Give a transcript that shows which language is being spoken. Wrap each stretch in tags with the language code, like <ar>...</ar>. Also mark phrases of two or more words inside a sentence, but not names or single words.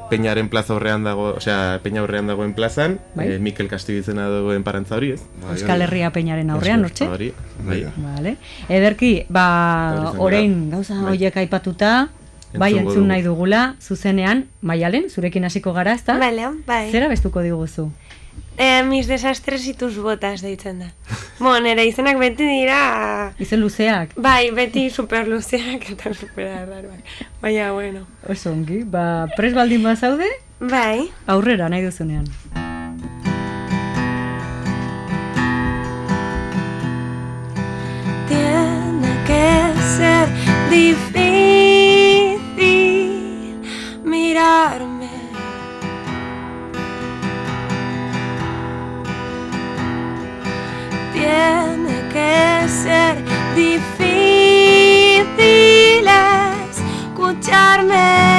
<eu>Peñaren plaza horrean dago, osea, Peña horrean dagoen plazan, Bai. Mikel Kastibizena dagoen parantza hori, ez? Euskal Herria Peñaren aurrean, hortxe? Hori, bai. Vale. Ederki, orain gauza horiek aipatuta, bai Entzungo entzun dugu. nahi dugula, zuzenean, Maialen, zurekin hasiko gara, ezta? Bale, bai. Zera bestuko diguzu? Mis desastres y tus botas deitzen da. Nire izenak beti dira... Izen luzeak? Bai, beti super luzeak eta super arraroak. Baina, bueno. Oso ongi, pres baldin bazaude, Bai. aurrera nahi duzunean.</eu> <es>Tiene que ser difícil mirarme. Tiene que ser difícil escucharme.</es>